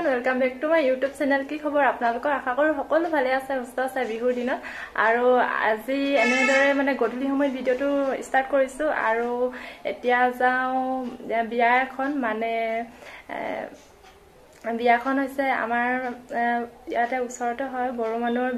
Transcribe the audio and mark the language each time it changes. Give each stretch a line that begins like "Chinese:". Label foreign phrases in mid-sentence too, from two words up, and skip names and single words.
English: Welcome back to my YouTube channel
Assamese: কি খবৰ আপোনালোকৰ আশা কৰো সকলো ভালে আছে সুস্থ আছে বিহুৰ দিনত আৰু আজি এনেদৰে মানে গধূলি সময়ত ভিডিওটো ষ্টাৰ্ট কৰিছো আৰু এতিয়া যাও বিয়া এখন মানে বিয়াখন হৈছে আমাৰ ইয়াতে ওচৰতে হয় বড়ো মানুহৰ